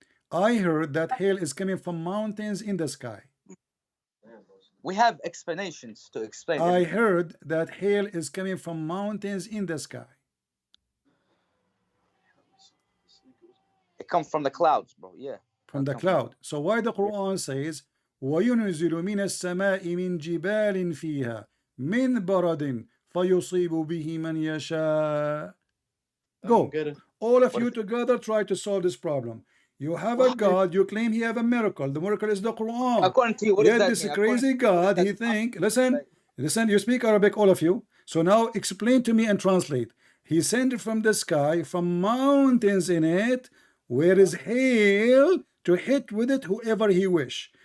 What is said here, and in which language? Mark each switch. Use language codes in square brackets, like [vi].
[en] I heard that hail is coming from mountains in the sky. We have explanations to explain. I heard that hail is coming from mountains in the sky. It comes from the clouds, bro. Yeah. From the cloud. So why the Quran says [ar] وَيُنْزِلُ مِنَ السَّمَاءِ مِنْ جِبَالٍ فِيهَا مِنْ بَرَدٍ فَيُصِيبُ بِهِ مَنْ يَشَاءُ. [en] Go. All of you together try to solve this problem. You have a God, you claim he have a miracle. The miracle is the Quran. According to you, what is that? This crazy God, he think, listen, you speak Arabic, all of you. So now explain to me and translate. He sent it from the sky, from mountains in it, where is hail to hit with it whoever he wish.